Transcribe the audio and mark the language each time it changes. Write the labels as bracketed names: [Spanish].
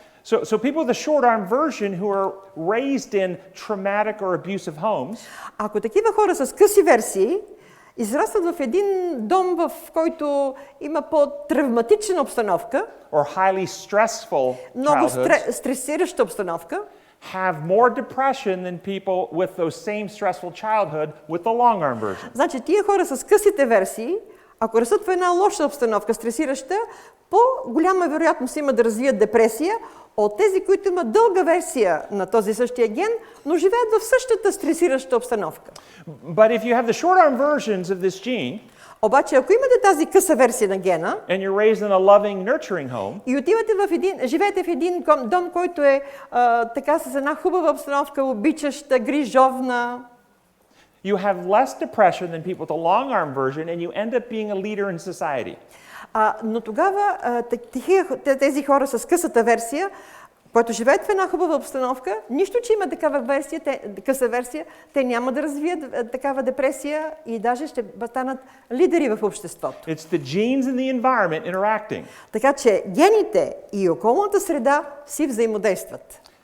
[English] So people with the short arm version who are raised in traumatic or abusive homes, [Bulgarian] ако такива хора с къси версии израстват в един дом, в който има по-травматична обстановка, [English] or highly stressful [Bulgarian] много [English] childhoods, [Bulgarian] стресираща обстановка, [English] have more depression than people with those same stressful childhood with the long arm version. [Bulgarian] Значи тия хора с късите версии, ако растат в една лоша обстановка, стресираща, по-голяма вероятност има да развият депресия от тези, които имат дълга версия на този същия ген, но живеят в същата стресираща обстановка. [English] But if you have the short arm versions of this gene, [Bulgarian] обаче, ако имате тази къса версия на гена, [English] and you're raised in a loving, nurturing home, [Bulgarian] и отивате живеете в един дом, който е така с една хубава обстановка, обичаща, грижовна, [English] you have less depression than people with the long arm version, and you end up being a leader in society. [Bulgarian] Но тогава тези хора с късата версия, които живеят в една хубава обстановка, нищо, че има такава къса версия, те няма да развият такава депресия и даже ще станат лидери в обществото. [English] It's the genes and the environment interacting. [Bulgarian] Така че гените и околната среда си взаимодействат.